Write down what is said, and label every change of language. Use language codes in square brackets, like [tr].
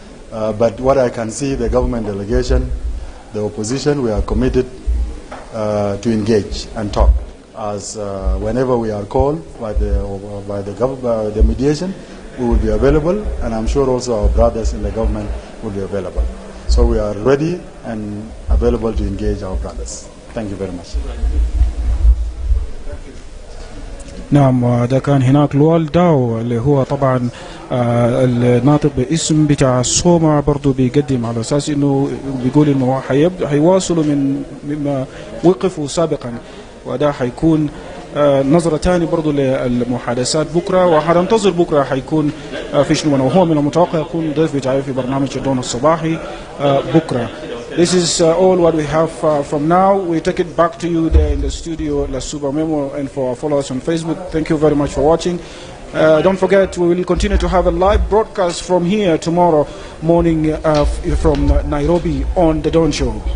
[en] But what I can see, the government delegation, the opposition, we are committed to engage and talk. As whenever we are called by the mediation, we will be available, and I'm sure also our brothers in the government will be available. So we are ready and available to engage our brothers. Thank you very much. [ar] نعم، ده كان هناك لوال داو اللي هو طبعا الناطق باسم بتاع الصومع، برضو بيقدم على اساس انه بيقول انه حيواصلوا من مما وقفوا سابقا، وده حيكون نظرة تاني برضو للمحادثات بكرة، وحننتظر بكرة حيكون في شنو، وهو من المتوقع يكون ضيف بتاعي في برنامج الدون الصباحي بكرة. [en] This is all what we have from now. We take it back to you there in the studio, La Suba Memo, and for our followers on Facebook. Thank you very much for watching. Don't forget, we will continue to have a live broadcast from here tomorrow morning from Nairobi on The Dawn Show.